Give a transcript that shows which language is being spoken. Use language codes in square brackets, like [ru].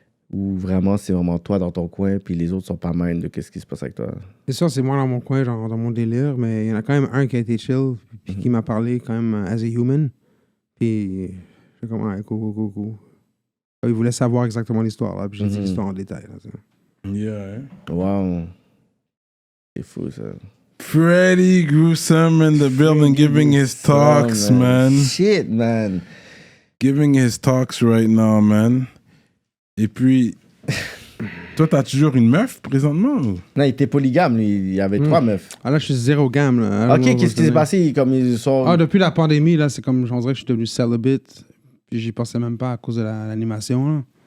[fr] Ou vraiment, c'est vraiment toi dans ton coin, puis les autres sont pas mind de qu'est-ce qui se passe avec toi. C'est sûr, c'est moi dans mon coin, genre dans mon délire, mais il y en a quand même un qui a été chill, puis qui m'a parlé quand même [en] as a human. [fr] Puis, j'ai comme, ouais, cool. Il voulait savoir exactement l'histoire, là, puis j'ai dit l'histoire en détail. Là, tu sais. Yeah, hein? Wow. C'est fou, ça. [en] Freddy Gruesome in the building giving his talks, man. Shit, man. Giving his talks right now, man. [fr] Et puis, toi, t'as toujours une meuf présentement? Ou? Non, il était polygame, lui. Il y avait 3 meufs. Ah là, je suis zéro gamme. Là. Ok, qu'est-ce qui s'est passé? Comme ils sont... Ah, depuis la pandémie, là, c'est comme, on dirait que je suis devenu celibate, puis j'y pensais même pas à cause de l'animation, là.